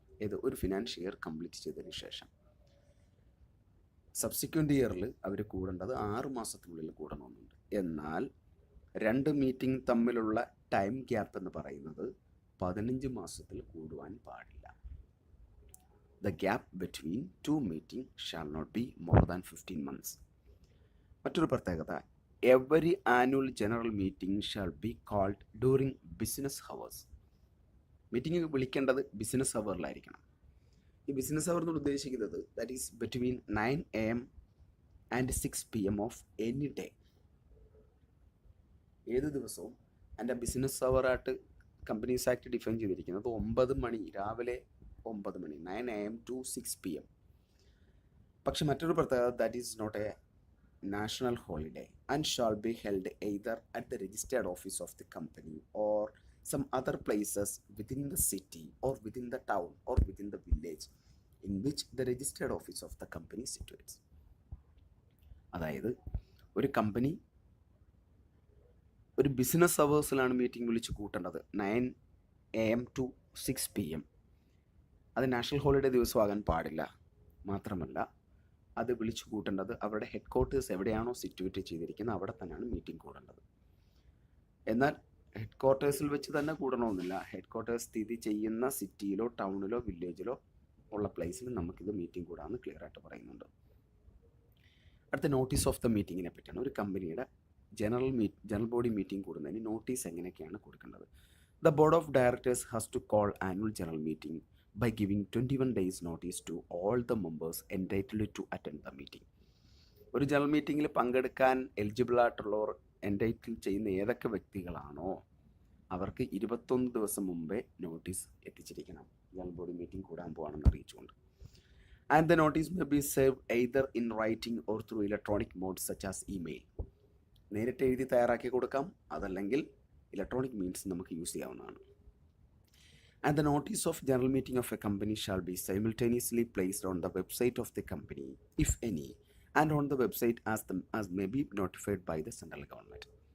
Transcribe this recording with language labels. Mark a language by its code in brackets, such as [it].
[ml] ഇത് ഒരു financial year complete ചെയ്തതിന് ശേഷം. സബ്സിക്വൻറ്റ് ഇയറിൽ അവർ കൂടേണ്ടത് 6 മാസത്തിനുള്ളിൽ കൂടണമെന്നുണ്ട്. എന്നാൽ 2 മീറ്റിംഗ് തമ്മിലുള്ള ടൈം ഗ്യാപ്പ് എന്ന് പറയുന്നത് 15 മാസത്തിൽ കൂടുവാൻ പാടില്ല. [en] The gap between 2 meetings shall not be more than 15 months. [ml] മറ്റൊരു പ്രത്യേകത, [en] every annual general meeting shall be called during business hours. [ml] Meeting വിളിക്കേണ്ടത് ബിസിനസ് അവറിലായിരിക്കണം. ഈ ബിസിനസ് അവർ എന്ന് ഉദ്ദേശിക്കുന്നത് [en] That is between 9 AM and 6 PM of any day. [ml] ഏത് ദിവസവും എൻ്റെ business അവറായിട്ട് companies act define ചെയ്തിരിക്കുന്നത് 9 മണി, രാവിലെ 9 മണി, 9 AM to 6 PM. പക്ഷെ മറ്റൊരു പ്രത്യേകത, [en] That is not a national holiday and shall be held either at the registered office of the company or some other places within the city or within the town or within the village in which the registered office of the company situates. [ml] അതായത് ഒരു company ഒരു business അവേഴ്സിലാണ് meeting വിളിച്ച് കൂട്ടേണ്ടത് 9 AM to 6 PM. അത് national holiday ദിവസമാകാൻ പാടില്ല. മാത്രമല്ല അത് വിളിച്ചു കൂട്ടേണ്ടത് അവരുടെ ഹെഡ് ക്വാർട്ടേഴ്സ് എവിടെയാണോ സിറ്റുവേറ്റ് ചെയ്തിരിക്കുന്നത് അവിടെ തന്നെയാണ് മീറ്റിംഗ് കൂടേണ്ടത്. എന്നാൽ ഹെഡ് ക്വാർട്ടേഴ്സിൽ വെച്ച് തന്നെ കൂടണമെന്നില്ല. ഹെഡ് ക്വാർട്ടേഴ്സ് സ്ഥിതി ചെയ്യുന്ന സിറ്റിയിലോ ടൗണിലോ വില്ലേജിലോ ഉള്ള പ്ലേസിൽ നമുക്കിത് മീറ്റിംഗ് കൂടാമെന്ന് ക്ലിയർ ആയിട്ട് പറയുന്നുണ്ട്. അടുത്ത നോട്ടീസ് ഓഫ് ദ മീറ്റിങ്ങിനെ പറ്റിയാണ്. ഒരു കമ്പനിയുടെ ജനറൽ ബോഡി മീറ്റിംഗ് കൂടുന്നതിന് നോട്ടീസ് എങ്ങനെയൊക്കെയാണ് കൊടുക്കേണ്ടത്. [en] The board of directors has to call annual general meeting by giving 21 days notice to all the members entitled to attend the meeting. [ml] ഒരു ജനറൽ മീറ്റിങ്ങിൽ പങ്കെടുക്കാൻ eligible ആയിട്ടുള്ളവർ entitle ചെയ്യുന്ന ഏതൊക്കെ വ്യക്തികളാണോ അവർക്ക് 21 ദിവസം മുമ്പേ നോട്ടീസ് എത്തിച്ചിരിക്കണം, ജനറൽ ബോഡി മീറ്റിംഗ് കൂടാൻ പോവാണെന്ന് അറിയിച്ചുകൊണ്ട്. [en] And the notice may be save either in writing or through electronic mode such as email. [ml] നേരിട്ട് എഴുതി തയ്യാറാക്കി കൊടുക്കാം, അതല്ലെങ്കിൽ ഇലക്ട്രോണിക് മീൻസ് നമുക്ക് യൂസ് ചെയ്യാവുന്നതാണ്. [en] And the notice of general meeting of a company shall be simultaneously placed on the website of the company, if any, and on the website as may be notified by the central government.